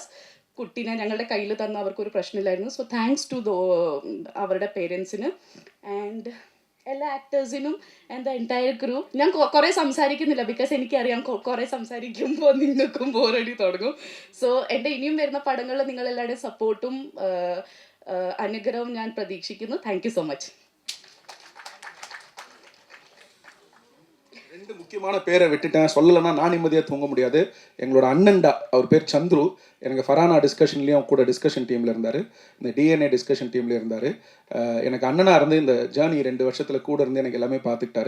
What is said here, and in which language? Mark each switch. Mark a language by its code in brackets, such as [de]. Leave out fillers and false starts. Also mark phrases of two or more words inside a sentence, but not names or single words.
[ml] കുട്ടീനെ ഞങ്ങളുടെ കയ്യിൽ തന്ന അവർക്കൊരു പ്രശ്നമില്ലായിരുന്നു. [en] so thanks to [ml] അവരുടെ പേരൻസിന് ആൻഡ് എല്ലാ ആക്ടേഴ്സിനും [en] and the entire crew. [ml] ഞാൻ കുറേ സംസാരിക്കുന്നില്ല, ബിക്കോസ് എനിക്കറിയാം കുറേ സംസാരിക്കുമ്പോൾ നിങ്ങൾക്കും ബോറടി തുടങ്ങും. സോ എൻ്റെ ഇനിയും വരുന്ന പടങ്ങളിൽ നിങ്ങളെല്ലാവരുടെയും സപ്പോർട്ടും അനുഗ്രഹവും ഞാൻ പ്രതീക്ഷിക്കുന്നു. [en] thank you so much. [ta] ரெண்டு முக்கியமான பேரை விட்டுட்டேன், சொல்லலைன்னா நான் நிம்மதியாக தூங்க முடியாது. எங்களோட அண்ணன்டா, அவர் பேர் சந்துரு. எனக்கு ஃபரானா டிஸ்கஷன்லேயும் கூட டிஸ்கஷன் டீமில் இருந்தார், இந்த DNA டிஸ்கஷன் டீமில் இருந்தார். எனக்கு அண்ணனாக இருந்து இந்த ஜேர்னி 2 வருஷத்தில் கூட இருந்து எனக்கு எல்லாமே பார்த்துக்கிட்டாரு.